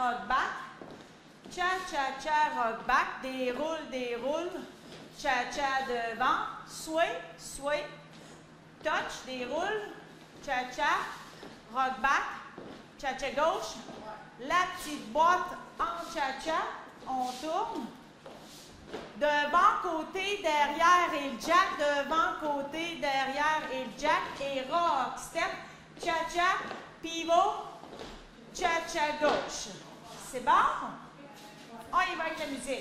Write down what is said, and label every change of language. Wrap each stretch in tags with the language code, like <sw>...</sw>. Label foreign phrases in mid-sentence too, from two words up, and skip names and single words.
<en>back. Cha-cha-cha, rock back.</en> <fr>Déroule. Cha-cha devant. Sway. Touch, déroule. Cha-cha.</fr> <en>Rock back.</en> <fr>Cha-cha gauche. La petite boîte en cha-cha. On tourne. Devant, côté, derrière et le jack. Devant, côté, derrière et le jack. Et</fr> <en>rock, step.</en> <fr>Cha-cha, pivot. Cha-cha gauche. C'est bon? On y va avec la musique.</fr>